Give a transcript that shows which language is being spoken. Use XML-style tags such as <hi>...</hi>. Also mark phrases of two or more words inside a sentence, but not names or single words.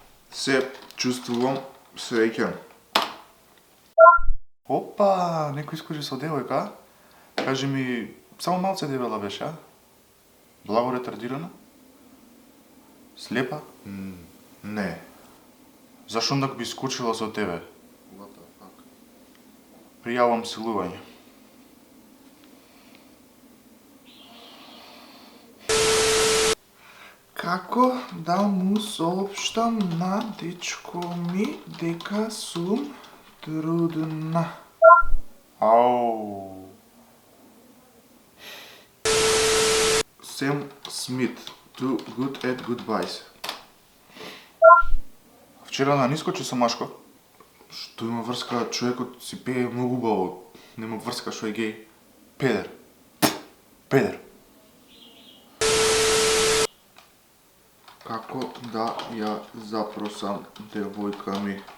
<mk>Се чувствувам среќен. Опа, некој искаше со девојка. Кажи ми, само малце дебела беше, а? Благо ретардирана? Слепа? Не. Зашо ондак би скочила со тебе?</mk> <en>What the fuck?</en> <mk>Пријавам силување. Како да му соопштам на дечко ми дека сум трудна? Ау. Сэм Смит, too good at goodbyes. Вчера на нискочи со Машко. Што има врска, човекот си пее многу убаво. Нема врска што е геј. Педер. Педер. Како да ја запросам девојка ми?</mk>